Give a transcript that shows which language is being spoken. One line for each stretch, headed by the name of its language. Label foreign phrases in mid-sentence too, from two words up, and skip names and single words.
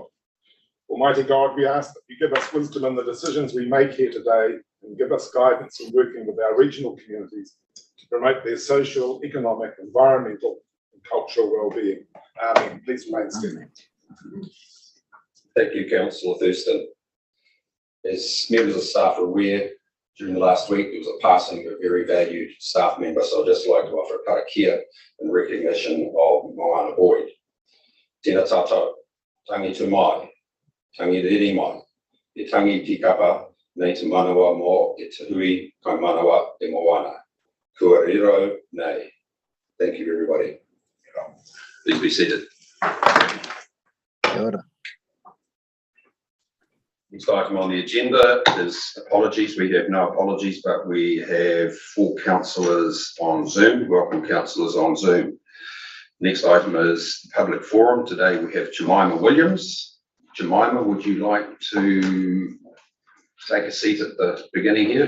English: Almighty God, we ask that you give us wisdom in the decisions we make here today and give us guidance in working with our regional communities to promote their social, economic, environmental and cultural well-being. Amen. Please remain standing. Thank you, Councillor Thurston. As members of staff are aware, during the last week there was a passing of a very valued staff member, so I'd just like to offer a karakia in recognition of Moana Boyd.
Māori: Tēnā tātou, tangi te mai, tangi riri mai, e tangi tikapa nei te manawa mō e te hui kai manawa e Moana. Kua riro nei.
English: Thank you, everybody. Please be seated.
Māori: Kia ora.
English: Next item on the agenda is apologies. We have no apologies, but we have 4 councillors on Zoom. Welcome, councillors on Zoom. Next item is the public forum. Today we have Jemima Williams. Jemima, would you like to take a seat at the beginning here?